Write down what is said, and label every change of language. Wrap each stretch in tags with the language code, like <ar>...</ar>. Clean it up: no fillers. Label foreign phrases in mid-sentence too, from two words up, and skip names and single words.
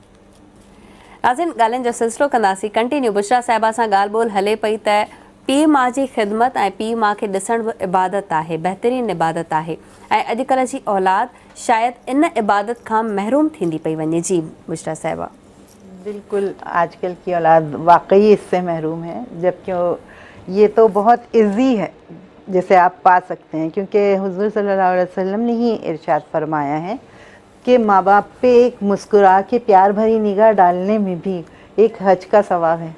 <sd>नाज़रीन, ॻाल्हियुनि जो सिलसिलो कंदासीं कंटिन्यू। बुशरा साहिबा सां ॻाल्हि ॿोल हले पई त पीउ माउ जी ख़िदमत ऐं पीउ माउ खे ॾिसण बि इबादत आहे, बहितरीनु इबादत आहे, ऐं अॼुकल्ह जी औलाद शायदि इन इबादत खां महरूम थींदी पई वञे। जी बुशरा साहिबा।</sd> <ur>بالکل، آج کل کی اولاد واقعی اس سے محروم ہے، جبکہ یہ تو بہت ایزی ہے جسے آپ پا سکتے ہیں، کیونکہ حضور صلی اللہ علیہ وسلم نے ہی ارشاد فرمایا ہے کہ ماں باپ پہ ایک مسکرا کے پیار بھری نگاہ ڈالنے میں بھی ایک حج کا ثواب ہے۔</ur>